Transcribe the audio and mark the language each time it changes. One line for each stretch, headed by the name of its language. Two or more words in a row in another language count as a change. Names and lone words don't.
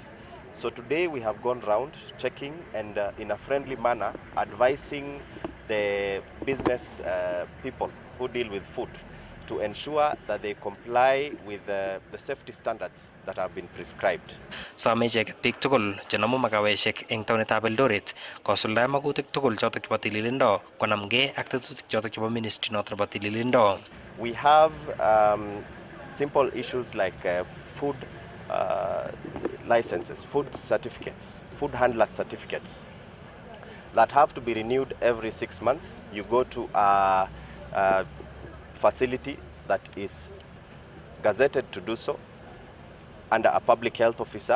English: So today we have gone round checking and in a friendly manner advising the business people who deal with food to ensure that they comply with the safety standards that have been prescribed.
Kalenjin: Some icheket biik tugul chenomu makaweshek eng taonitab Eldoret kosuldae makutik tugul chotok chebo tililindo konamgei ak tetutik chotok chebo ministry notok nebo tililindo.
English: We have simple issues like food licenses, food certificates, food handler certificates that have to be renewed every 6 months. You go to a facility that is gazetted to do so under a public health officer.